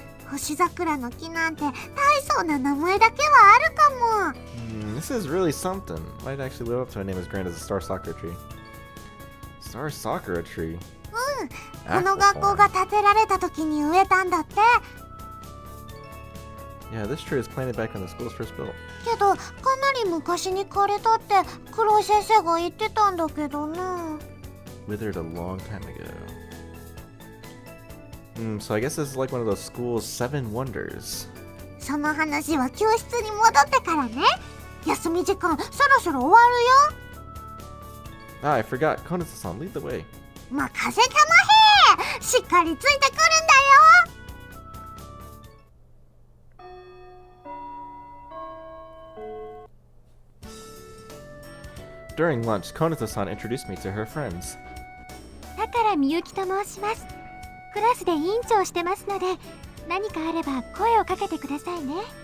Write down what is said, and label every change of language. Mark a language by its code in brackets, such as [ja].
[ja] 星桜の木なんて大層な名前だけはあるかも。 [en] This is really something. Might actually live up to a name as grand as a Star Sakura tree. Star Sakura tree? [ja] この学校が建てられた時に植えたんだって。 [en] Yeah, this tree was planted back when the school was first built. [ja] けどかなり昔に枯れたって黒井先生が言ってたんだけどな。 [en] Withered a long time ago. So I guess this is like one of those school's 7 wonders. [ja] その話は教室に戻ってからね。休み時間そろそろ終わるよ。 [en] Ah, I forgot. Konitsa-san, lead the way. [ja] 任せたまへ。しっかりついてくるんだよ。 [en] During lunch, Konitsa-san introduced me to her friends. [ja] だからみゆきと申します。クラスで委員長してますので、何かあれば声をかけてくださいね。